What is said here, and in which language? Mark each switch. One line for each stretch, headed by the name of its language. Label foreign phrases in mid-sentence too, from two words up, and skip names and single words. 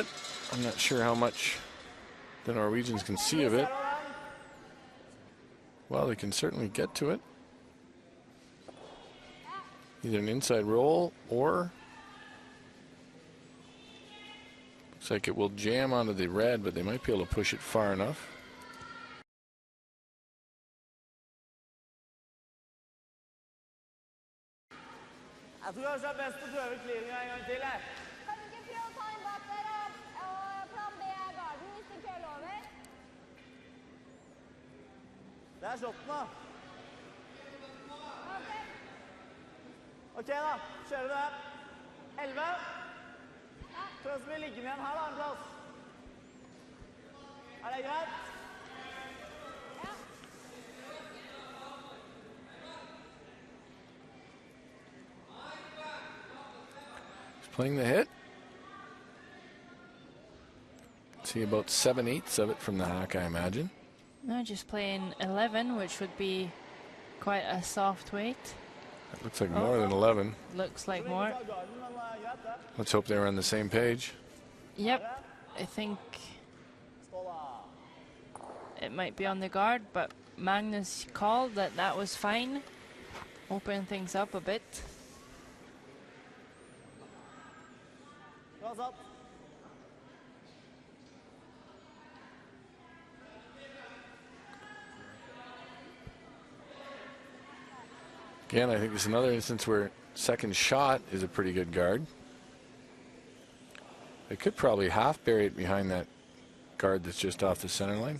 English: I'm not sure how much the Norwegians can see of it. Well, they can certainly get to it. Either an inside roll or looks like it will jam onto the red, but they might be able to push it far enough.
Norwegian: Jeg tror kanskje det er best å prøve clearinga en gang til her. Kan du ikke prøve å ta en bak der og plan B er garden hvis du køler over? Det er shotten da. Ok. Ok da, kjører vi det. 11. Tror jeg skal bli liggende igjen her da, en plass. Er det greit? Ja.
English: Playing the hit. See about 7/8 of it from the hack, I imagine. No, just playing 11, which would be quite a soft weight. That looks like more than 11. Looks like more.
Norwegian: Fra garden, men greit det.
English: Let's hope they were on the same page. Yep, I think
Norwegian: Stå da.
English: it might be on the guard, but Magnus called that was fine. Open things up a bit.
Norwegian: Bra satt.
English: Again, I think it's another instance where second shot is a pretty good guard. They could probably half bury it behind that guard that's just off the center line.